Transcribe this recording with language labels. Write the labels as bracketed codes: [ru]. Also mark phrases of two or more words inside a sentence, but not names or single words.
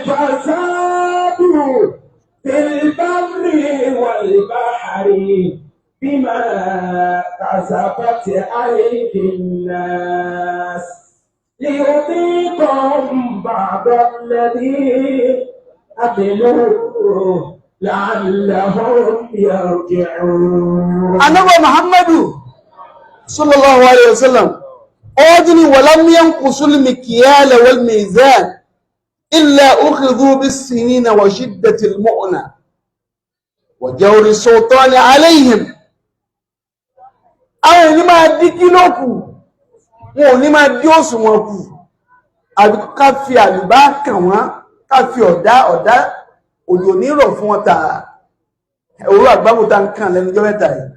[ar] في البر والبحر بما كسبت أيدي الناس ليذيقهم بعض الذي عملوا لعلهم يرجعون. [yo] Ànábì Muhammadu [ar] صلى الله عليه وسلم ọdún ولم ينقصوا المكيال والميزان إلا أخذوا بالسنين وشدة المؤنة وجور السلطان عليهم. [yo] Àwọn ènìyàn máa dí kílò kù, wọn ò ní máa dí òṣùwọ̀n kù, àbí ká fi àlùbá kàn wọ́n, ká fi ọ̀dá òjò ní rọ̀ fún wọn tààrà. Ẹ̀wọ̀n àgbábòtá ń kàn lẹ́nu jọ́ mẹ́ta yìí.